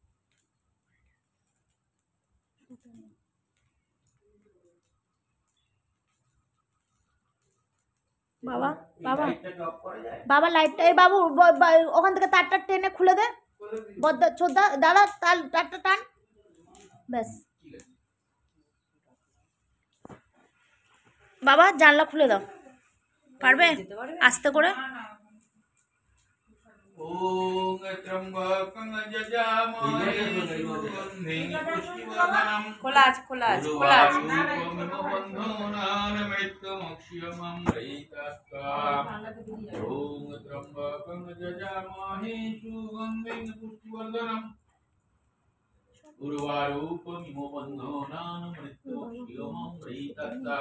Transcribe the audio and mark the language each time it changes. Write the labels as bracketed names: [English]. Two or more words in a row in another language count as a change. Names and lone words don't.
[Bangla] বাবা বাবা বাবা লাইটটা, এই বাবু ওখান থেকে তারটা টেনে খুলে দে, বদ্দা ছোদ্দা দাদা তারটা টান, ব্যাস। বাবা জানলা খুলে দাও, পারবে আস্তে করে। [Sanskrit] ওম ত্রম্বকং যজামহে সুগন্ধিং পুষ্টিবর্ধনম [Bangla] খোলা আছে খোলা আছে খোলা আছে। [Sanskrit] ওম ত্রম্বকং যজামহে সুগন্ধিং পুষ্টিবর্ধনম উর্বারুকমিব বন্ধনান মৃত্যুমক্ষিয়মমৃতস্যাম।